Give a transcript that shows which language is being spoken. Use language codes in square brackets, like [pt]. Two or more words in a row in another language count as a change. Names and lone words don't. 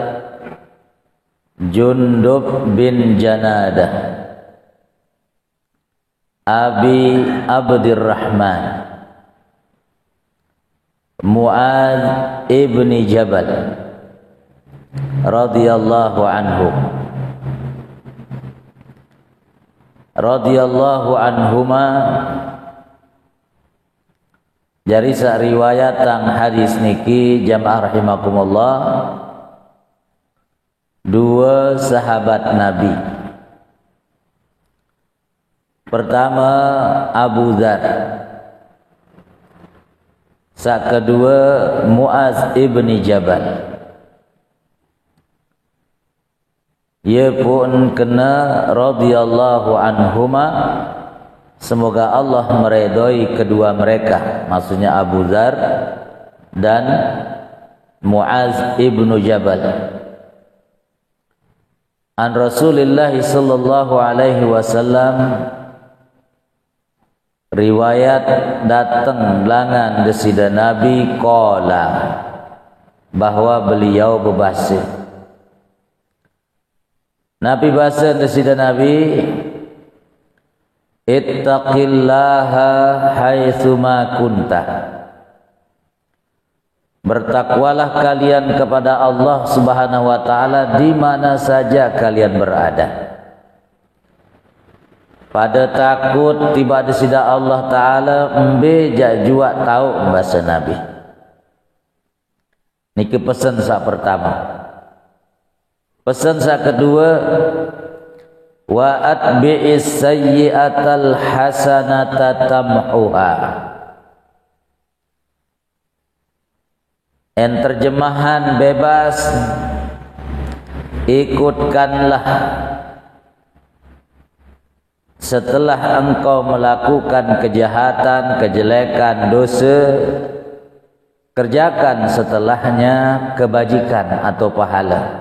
[ar] جندب بن جنادة أبي عبد الرحمن معاذ بن جبل رضي الله عنه رضي الله عنهما. [sas] Jari sak riwayat tang hadis niki [ar] جماعة رحمكم الله, [id] dua sahabat Nabi. Pertama Abu Dzar, sak kedua Mu'adz ibni Jabal. Ia pun kena [ar] رضي الله عنهما, [id] semoga Allah meridhoi kedua mereka, maksudnya Abu Dzar dan Mu'adz ibnu Jabal. [ar] عن رسول الله صلى الله عليه وسلم, [sas] riwayat datang belangan desida Nabi qala, [id] bahwa beliau berbahasa. [sas] Nabi bahasa desida Nabi, [ar] اتق الله حيثما كنت. [id] Bertakwalah kalian kepada Allah [ar] سبحانه وتعالى [id] di mana saja kalian berada. [sas] Pada takut tiba desida Allah taala embe jak jua tahu bahasa Nabi. Niki pesan sak pertama. Pesan sak kedua, [ar] وأتبع السيئة الحسنة تمحها. [id] En terjemahan bebas, ikutkanlah setelah engkau melakukan kejahatan, kejelekan, dosa, kerjakan setelahnya kebajikan atau pahala.